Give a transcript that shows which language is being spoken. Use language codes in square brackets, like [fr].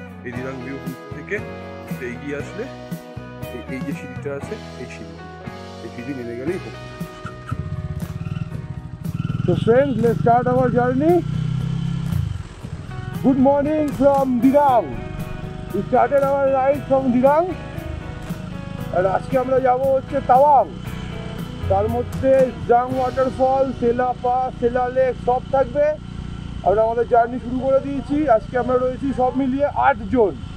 [bn] এই Dirang view homestay থেকে এগিয়ে আসলে এই যে সিঁড়িটা আছে, এই সিঁড়ি নেমে গেলেই হোক। [en] So friends, let's start our journey. Good morning from Dirang. We started our ride from Dirang, [bn] আর আজকে আমরা যাব হচ্ছে তাওয়াং। তার মধ্যে জাং ওয়াটারফল, সেলা পাস, সেলা লেক সব থাকবে। আমরা আমাদের জার্নি শুরু করে দিয়েছি। আজকে আমরা রয়েছি সব মিলিয়ে 8 জন।